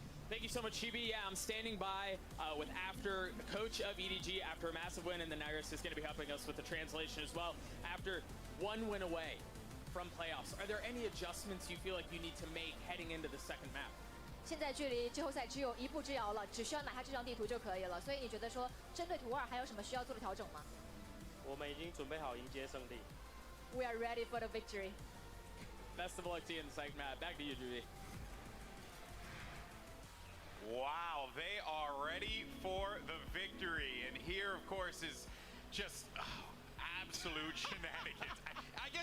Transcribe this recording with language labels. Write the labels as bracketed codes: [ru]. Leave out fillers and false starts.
[en] Thank you so much, Chibi. Yeah, I'm standing by with the coach of EDG after a massive win, and then Iris is going to be helping us with the translation as well. After one win away from playoffs, are there any adjustments you feel like you need to make heading into the second map? [zh] 现在距离季后赛只有1步之遥了，只需要拿下这张地图就可以了。所以你觉得说，针对图2还有什么需要做的调整吗？我们已经准备好迎接胜利。 [en] We are ready for the victory. Best of luck to you in the second map. Back to you, Judy. Wow, they are ready for the victory. And here, of course, is just absolute shenanigans. I guess